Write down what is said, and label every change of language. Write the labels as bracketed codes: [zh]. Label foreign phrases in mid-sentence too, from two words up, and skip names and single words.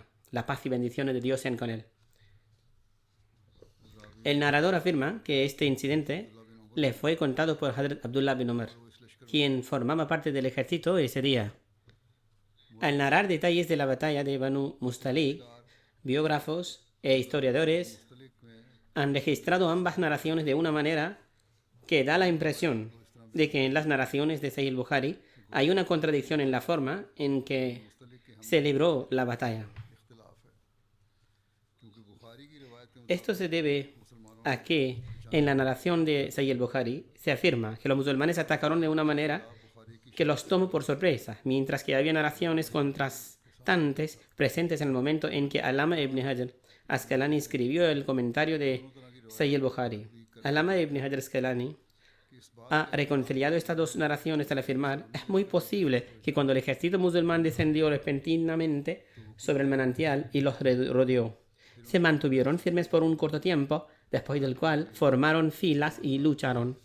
[es] La paz y bendiciones de Dios sean con él. El narrador afirma que este incidente le fue contado por Hazrat Abdullah bin Umar, quien formaba parte del ejército ese día. Al narrar detalles de la batalla de Banu Mustalik, biógrafos e historiadores han registrado ambas narraciones de una manera que da la impresión de que en las narraciones de Sahih al-Bukhari hay una contradicción en la forma en que se libró la batalla. Esto se debe a que en la narración de Sahih al-Bukhari se afirma que los musulmanes atacaron de una manera que los tomó por sorpresa, mientras que había narraciones contrastantes presentes en el momento en que Alama ibn Hajar Asqalani escribió el comentario de Sahih al-Bukhari. Alama ibn Hajar Asqalani ha reconciliado estas dos narraciones al afirmar: es muy posible que cuando el ejército musulmán descendió repentinamente sobre el manantial y los rodeó, se mantuvieron firmes por un corto tiempo, después del cual formaron filas y lucharon.